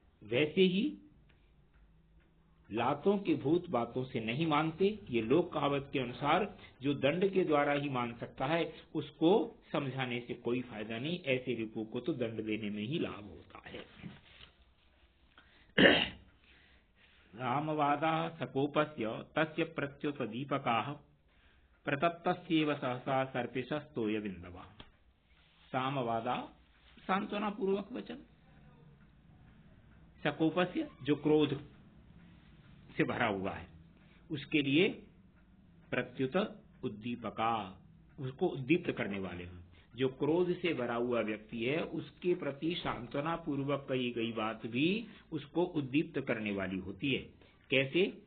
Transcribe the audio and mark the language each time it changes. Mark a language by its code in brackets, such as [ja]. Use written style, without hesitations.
[hi] वैसे ही लातों के भूत बातों से नहीं मानते। ये लोक कहावत के अनुसार जो दंड के द्वारा ही मान सकता है, उसको समझाने से कोई फायदा नहीं। ऐसे रिपु को तो दंड देने में ही लाभ होता है। [sa] रामवादाः सकोपस्य तस्य प्रत्युत दीपकाः प्रतप्तस्येव सहसा सर्पिशस्तोय बिंदवा। [hi] सामवादा, सांत्वना पूर्वक वचन। सकोपस्य, जो क्रोध से भरा हुआ है, उसके लिए [sa] प्रत्युत उद्दीपका, [hi] उसको उद्दीप्त करने वाले हैं। जो क्रोध से भरा हुआ व्यक्ति है उसके प्रति सांत्वना पूर्वक कही गई बात भी उसको उद्दीप्त करने वाली होती है। कैसे?